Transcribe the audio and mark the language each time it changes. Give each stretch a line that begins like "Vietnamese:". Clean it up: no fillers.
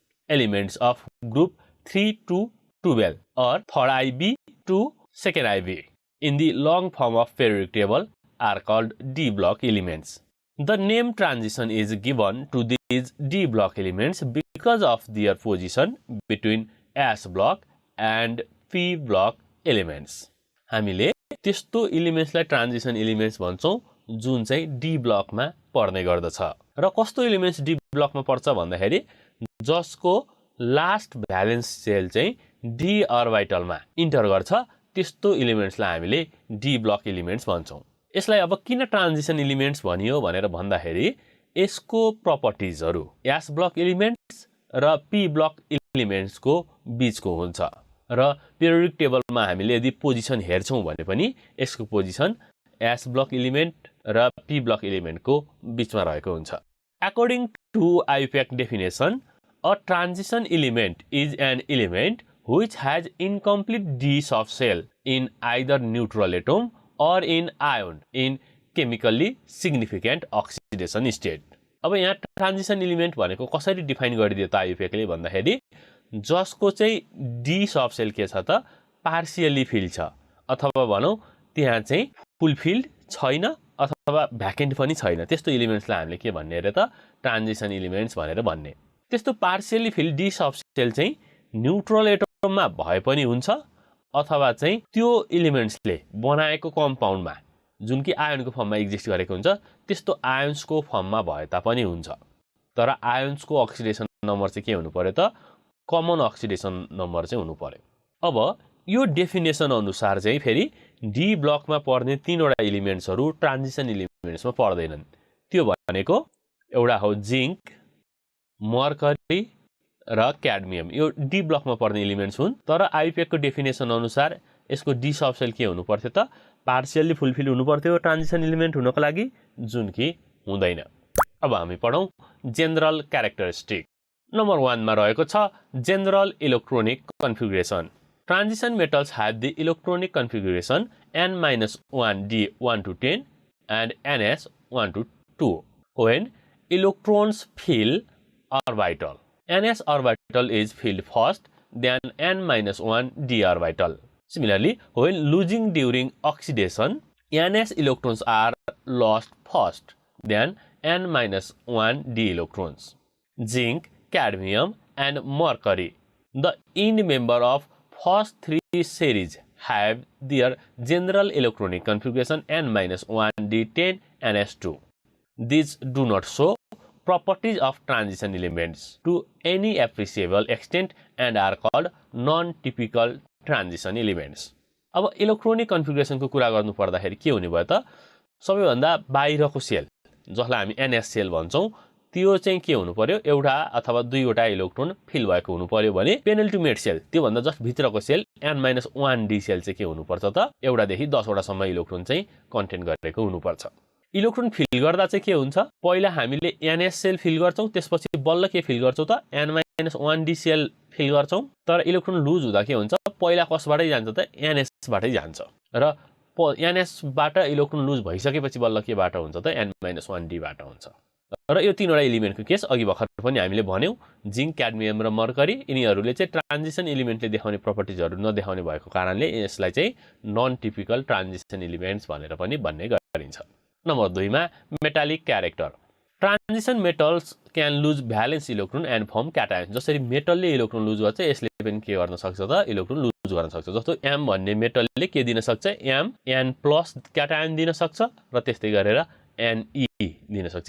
English: Elements of group 3 to 12 or 3rd IB to 2nd IB in the long form of periodic table are called D block elements. The name transition is given to these D block elements because of their position between S block and P block elements.
Nepali: हामीले त्यस्तो एलिमेन्ट्सलाई transition elements भन्छौं जुन चाहिँ D ब्लकमा पर्ने गर्दछ। र कस्तो elements D ब्लकमा पर्छ भन्दाखेरि जसको लास्ट भ्यालेन्स सेल चाहिँ डी अर्बिटलमा इन्टर गर्छ त्यस्तो एलिमेन्ट्सलाई हामीले डी ब्लक एलिमेन्ट्स भन्छौं। यसलाई अब किन ट्रान्जिसन एलिमेन्ट्स भनियो भनेर भन्दाखेरि यसको प्रपर्टिजहरु एस ब्लक एलिमेन्ट्स र पी ब्लक एलिमेन्ट्सको बीचको हुन्छ र पिरियोडिक टेबलमा हामीले यदि पोजिसन हेर्छौं भने पनि यसको पोजिसन एस ब्लक एलिमेन्ट र पी ब्लक एलिमेन्टको बीचमा रहेको हुन्छ।
English: According to IUPAC definition, a transition element is an element which has incomplete d subshell in either neutral atom or in ion in chemically significant oxidation state.
Nepali: अब यहाँ transition element भनेको कसरी define गरिदियो त आइयुपिएकले भन्दाखेरि जसको चाहिँ डी सबसेल के छ त पार्शियली फिल्ड छ अथवा भनौं त्यहाँ चाहिँ फुल फिल्ड छैन अथवा भ्याकेन्ट पनि छैन त्यस्तो एलिमेन्ट्सलाई हामीले के भन्ने रे त ट्रान्जिसन एलिमेन्ट्स भनेर भन्ने। त्यस्तो पार्शियली फिल्ड डी सबसेल चाहिँ न्यूट्रल एटममा भए पनि हुन्छ अथवा चाहिँ त्यो एलिमेन्ट्सले बनाएको कम्पाउन्डमा जुन कि आयनको फर्ममा एक्जिस्ट गरेको हुन्छ त्यस्तो आयन्सको फर्ममा भए तापनि हुन्छ। तर आयन्सको अक्सिडेसन नम्बर चाहिँ के हुनु पर्यो त कमन अक्सिडेसन नम्बर चाहिँ हुनु पर्यो। अब यो डेफिनेसन अनुसार चाहिँ फेरि डी ब्लकमा पर्ने तीनवटा एलिमेन्ट्सहरु ट्रान्जिसन एलिमेन्ट्समा पर्दैनन्। त्यो भनेको एउटा हो जिंक, मर्करी र क्याडमियम। यो डी ब्लकमा पर्ने एलिमेन्ट्स हुन् तर आइयुपिएक को डेफिनेसन अनुसार यसको डी सबसेल के हुनु पर्थ्यो त पार्शियली फुलफिल हुनु पर्थ्यो ट्रान्जिसन एलिमेन्ट हुनको लागि जुन कि हुँदैन। अब हामी पढौं जनरल क्यारेक्टरिस्टिक। नम्बर 1 मा रहेको छ general electronic configuration.
English: Transition metals have the electronic configuration n-1d1 to 10 and ns1 to 2 when electrons fill orbital. ns orbital is filled first, then n-1 d orbital. Similarly, when losing during oxidation, ns electrons are lost first, then n-1 d electrons. Zinc, cadmium, and mercury, the end member of first 3 series, have their general electronic configuration n-1 d10 ns2. These do not show properties of transition elements to any appreciable extent and are called non-typical transition elements.
Nepali: अब electronic configuration को कुरा गर्नु पर्दाखेरि के हुने भयो त सबैभन्दा बाहिरको सेल जसलाई हामी एनएस सेल भन्छौं त्यो चाहिँ के हुनु पर्यो एउटा अथवा दुईवटा इलेक्ट्रोन फिल भएको हुनु पर्यो भने पेनल्टिमेट सेल त्यो भन्दा जस्ट भित्रको सेल n-1 डी सेल चाहिँ के हुनु पर्छ त एउटा देखि 10 वटा सम्म इलेक्ट्रोन चाहिँ कन्टेन गरेको हुनु पर्छ। इलेक्ट्रोन फिल गर्दा चाहिँ के हुन्छ पहिला हामीले एनएस सेल फिल गर्छौं त्यसपछि बल्ल के फिल गर्छौं त n-1 डी सेल फिल गर्छौं तर इलेक्ट्रोन लुज हुँदा के हुन्छ पहिला कसबाटै जान्छ त एनएस बाटै जान्छ र एनएस बाट इलेक्ट्रोन लुज भइसकेपछि बल्ल के बाट हुन्छ त n-1 डी बाट हुन्छ। र यो तीनवटा एलिमेन्टको केस अघि भर्खर पनि हामीले भन्यौ जिंक, क्याडमियम र मर्करी यिनीहरुले चाहिँ ट्रान्जिसन एलिमेन्टले देखाउने प्रपर्टिजहरु नदेखाउने भएको कारणले यसलाई चाहिँ नन टिपिकल ट्रान्जिसन एलिमेन्ट्स भनेर पनि भन्ने गरिन्छ। नम्बर 2 मा metallic character.
English: Transition metals can lose valence electron and form cations.
Nepali: जसरी मेटलले इलेक्ट्रोन लुज गर्छ यसले पनि के गर्न सक्छ त इलेक्ट्रोन लुज गर्न सक्छ। जस्तो एम भन्ने मेटलले के दिन सक्छ एम एन प्लस क्याटायन दिन सक्छ र त्यस्तै गरेर Ne दिन सक्छ।